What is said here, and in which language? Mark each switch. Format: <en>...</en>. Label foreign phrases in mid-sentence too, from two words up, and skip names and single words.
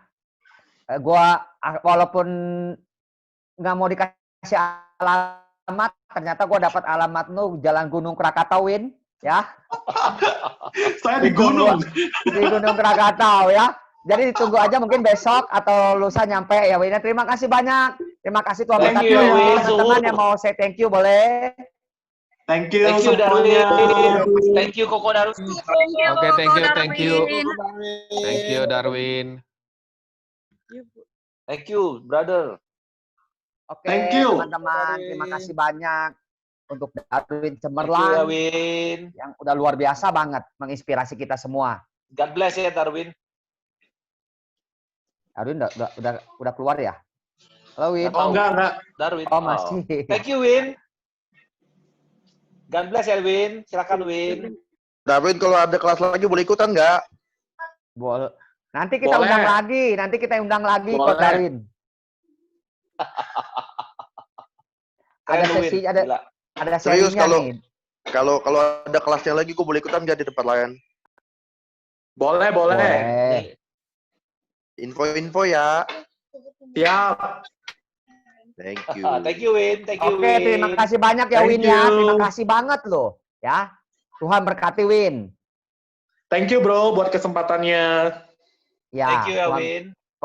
<id>Gua walaupun nggak mau dikasih alamat, ternyata gua dapat alamat lu Jalan Gunung Krakatau, Win, ya. Saya di gunung. Di Gunung Krakatau ya. Jadi ditunggu aja mungkin besok atau lusa nyampe ya, Win. Terima kasih banyak. Terima kasih Tuhan</id> <en>Thank</en> <id>berkati</id> <en>you,</en> <id>ya. Win. Teman-teman yang mau</id> <en>say thank you</en> <id>boleh.</id> <en>Thank you Thank you,</en> <id>semuanya.</id> <en>Darwin. Thank you, Koko Darwin. Oke, thank you. Thank you, Darwin. Thank you, brother.</en> <id>Oke,</id> <en>Thank you.</en> <id>teman-teman. Terima kasih banyak untuk Darwin</id> <en>Thank you,</en> <id>Cemerlang Darwin. yang udah luar biasa banget menginspirasi kita semua.</id> <en>God bless ya, Darwin.</en> <id>Darwin udah keluar ya? Halo, Win. Oh, enggak. Darwin. Oh, masih.</id> <en>Thank you, Win. God bless ya, Win.</en> <id>Silakan, Win. Darwin, kalau ada kelas lagi boleh ikutan nggak? Boleh. Nanti kita Boleh. undang lagi. Nanti kita undang lagi Boleh. Coach Darwin. Ada Keren, Win. sesi, Gila. ada Serius, serinya kalau- nih. Kalau ada kelasnya lagi, gue boleh ikutan nggak di tempat lain? Boleh. Boleh. Info-info ya. Siap.</id> <en>Thank you. Thank you, Win. Thank you,</en> <id>Oke, Win. terima kasih banyak ya,</id> <en>Thank</en> <id>Win ya.</id> <en>you.</en> <id>Terima kasih banget loh. Ya. Tuhan berkati, Win.</id> <en>Thank you, bro,</en> <id>buat kesempatannya. Ya,</id> <en>Thank you ya,</en> <id>Tuhan, Win.</id>